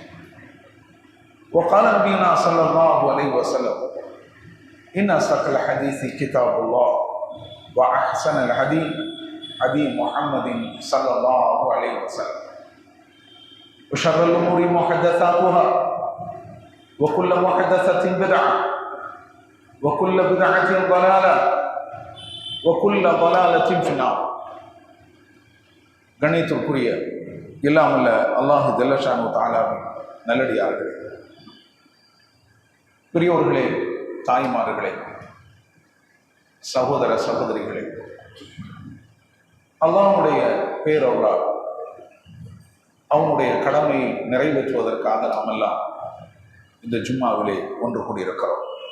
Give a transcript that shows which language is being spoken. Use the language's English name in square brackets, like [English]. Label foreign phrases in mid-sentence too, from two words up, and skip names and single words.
[Arabic] وقال نبينا صلى الله عليه وسلم إن أصدق الحديث كتاب الله وأحسن الهدي هدي محمد صلى الله عليه وسلم وشر الأمور محدثاتها وكل محدثة بدعة وكل بدعة ضلالة وكل ضلالة في النار. [Tamil] கண்ணியத்திற்குரிய எல்லாம் வல்ல அல்லாஹ் [Arabic] جل شأنه [Tamil] தஆலாவின் நல்லடியார்களே, பெரியோர்களே, தாய்மார்களே, சகோதர சகோதரிகளே, அல்லாஹ்வுடைய பேரருளால் அவனுடைய கடமையை நிறைவேற்றுவதற்காக நாமெல்லாம் இந்த ஜும்மாவிலே ஒன்று கூடியிருக்கிறோம்.